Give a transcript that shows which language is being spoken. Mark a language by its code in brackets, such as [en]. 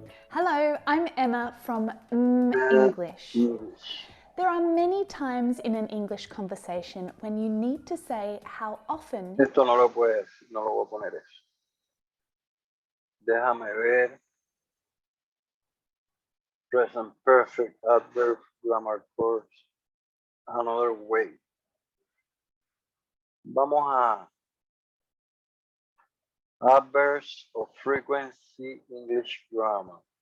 [en] Hello, I'm Emma from English. English. There are many times in an English conversation when you need to say how often [es] Esto no lo puedes, no lo voy a poner eso. Déjame ver. [en] Present perfect, adverb, grammar course. another way. [es] Vamos a Adverbs of Frequency English Grammar.